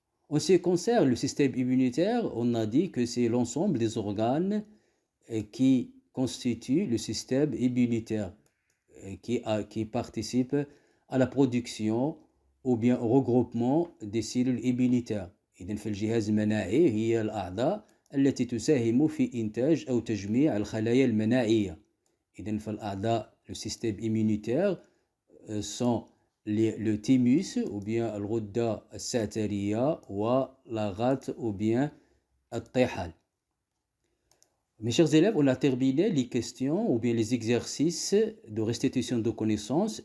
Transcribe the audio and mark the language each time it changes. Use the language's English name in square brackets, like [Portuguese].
[French] En ce qui concerne le système immunitaire, on a dit que c'est l'ensemble des organes qui constituent le système immunitaire, qui participe à la production ou bien au regroupement des cellules immunitaires. [Arabic] إذن فالجهاز المناعي هي الأعضاء التي تساهم في إنتاج أو تجميع الخلايا المناعية. إذن فالأعضاء [French] le système immunitaire sont le thymus ou bien [Arabic] الغدة السعترية والغات [French] ou bien الطحال. Mes chers élèves, on a terminé les questions ou bien les exercices de restitution de connaissances.